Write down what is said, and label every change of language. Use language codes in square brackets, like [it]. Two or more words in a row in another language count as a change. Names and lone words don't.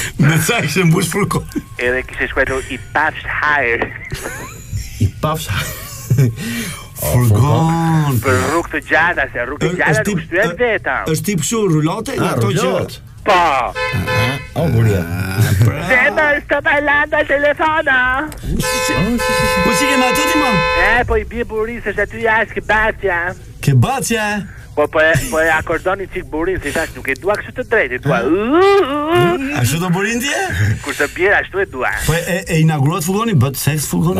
[sq] Me sa ishte mbush furgon. Edhe kishte shkruar I pafsh hajër. I pafsh furgon. Për rrugë të gjata, se rrugë të gjata nuk shtyhet vetëm. Është tip kështu rulote, ato që po. Buria. Zemër, [it] sto parlando al telefono. [sq] Po si kema ato ti mo? Po I bie burin se aty jashtë ke bacja. Po e akordoni çik burin, si thash nuk e dua kështu të drejtë, dua. Ashtu do burin ti? Kur të bie ashtu e dua. Po e inaugurohet furgoni, bët seks furgoni.